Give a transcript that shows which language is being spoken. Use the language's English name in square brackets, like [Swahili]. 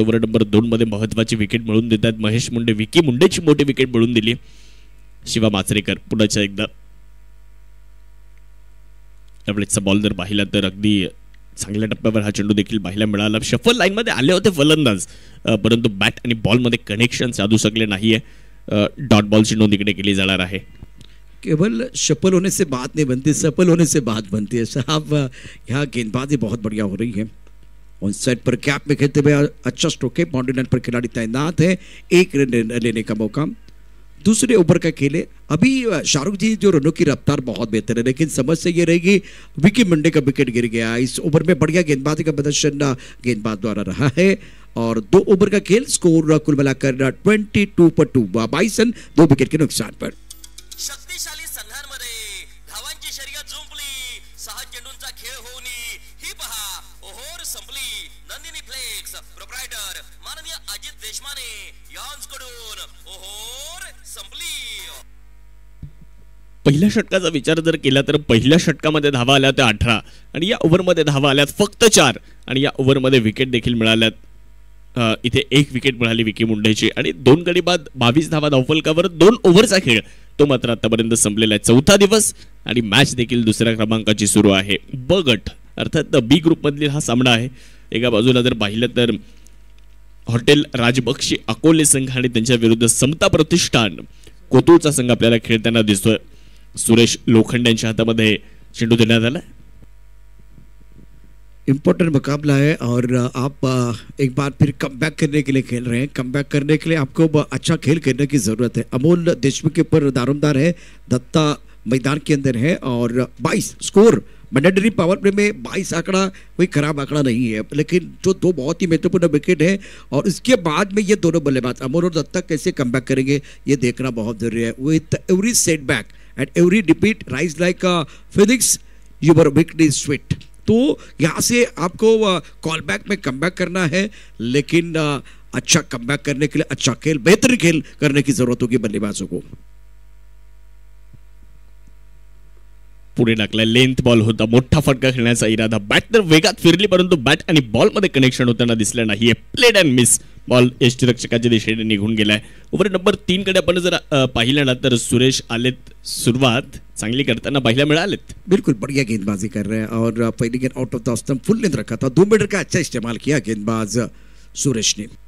[Marathi] Over number 2 मध्ये महत्त्वाची wicket मिळवून देतात महेश मुंडे, विकी मुंडेची मोठी विकेट मिळवून दिली शिवा माचरेकर। पुढच्या एकदा त्यावेळेचा बॉल जर पाहिला तर अगदी चांगल्या टप्प्यावर हा चेंडू देखील पाहायला मिळाला। शफल लाईन मध्ये आले होते फलंदाज, परंतु बॅट आणि बॉल मध्ये कनेक्शन साधू शकले नाहीये। डॉट बॉलची नोंद इकडे केली जाणार आहे। [Hindi] केवल शफल होने से बात नहीं बनती, सफल होने से बात बनती है साहब। यहाँ गेंदबाजी बहुत बढ़िया हो रही है। ऑन साइड पर गैप में खेलते हुए अच्छा स्ट्रोक है, बाउंड्री लाइन पर खिलाड़ी तैनात है, एक रन लेने का मौका। दूसरे ओवर का खेल है। अभी शाहरुख जी जो रनों की रफ्तार बहुत बेहतर है, लेकिन समस्या ये रहेगी विकी मंडे का विकेट गिर गया। इस ओवर में बढ़िया गेंदबाजी का प्रदर्शन गेंदबाज द्वारा रहा है और 2 ओवर का खेल, स्कोर कुल मिलाकर 22 पर 2, 22 रन 2 विकेट के नुकसान पर। [Marathi] शक्तिशाली संघांमध्ये धावांची शर्यत जुंपली, 6 चेंडूंचा खेळ होऊन ही पहा ओव्हर संपली। नंदिनी फ्लेक्स प्रोप्रायटर माननीय अजित देशमाने यांच्याकडून ओव्हर संपली। पहिल्या षटकाचा विचार जर केला तर पहिल्या षटकामध्ये धावा आल्या त्या 18 आणि या ओव्हरमध्ये धावा आल्यात फक्त 4 आणि या ओव्हरमध्ये विकेट देखील मिळाल्यात। इथे 1 विकेट मिळाली विकी मुंडेची आणि 2 गडी बाद 22 धावा धावफलकावर 2 ओव्हरचा खेळ तो मात्र आतापर्यंत संपलेला आहे। चौथा दिवस आणि मॅच देखील दुसऱ्या क्रमांकाची सुरू आहे। ब गट अर्थात बी ग्रुप मधील हा सामना आहे। एका बाजूला जर पाहिलं तर हॉटेल राजबक्षी अकोले संघ आणि त्यांच्या विरुद्ध समता प्रतिष्ठान कोतुळचा संघ आपल्याला खेळताना दिसतोय। सुरेश लोखंड यांच्या हातामध्ये चेंडू देण्यात आला। [Hindi] इम्पोर्टेंट मुकाबला है और आप एक बार फिर कम बैक करने के लिए खेल रहे हैं। कम बैक करने के लिए आपको अच्छा खेल करने की ज़रूरत है। अमोल देशमुख के ऊपर दारोमदार है, दत्ता मैदान के अंदर है और 22 स्कोर मैंडेटरी पावर प्ले में 22 आंकड़ा कोई खराब आंकड़ा नहीं है, लेकिन जो 2 बहुत ही महत्वपूर्ण विकेट है और इसके बाद में ये दोनों बल्लेबाज अमोल और दत्ता कैसे कम बैक करेंगे ये देखना बहुत जरूरी है। [English] With every setback and every defeat rise like phoenix your wicket is sweet. [Hindi] तो यहाँ से आपको कॉल बैक में कम बैक करना है, लेकिन अच्छा कम बैक करने के लिए अच्छा खेल, बेहतर खेल करने की जरूरत होगी बल्लेबाजों को। [Marathi] पुढे टाकलाय, लेंथ बॉल होता, मोठा फटका खेळण्याचा इरादा, बॅट तर वेगात फिरली परंतु बॅट आणि बॉल मध्ये कनेक्शन होताना दिसलं नाहीये। [English] played and miss, [Marathi] बॉल यष्टिरक्षकाच्या दिशेने निघून गेलाय। ओव्हर नंबर 3 कडे आपण जर पाहिलं ना तर सुरेश आलेत, सुरुवात चांगली करताना पाहायला मिळालेत। [Hindi] बिल्कुल बढ़िया गेंदबाजी कर रहे हैं और पहली गेंद out of the stump full length रखा था। 2 मीटर का अच्छा इस्तेमाल किया गेंदबाज सुरेश ने।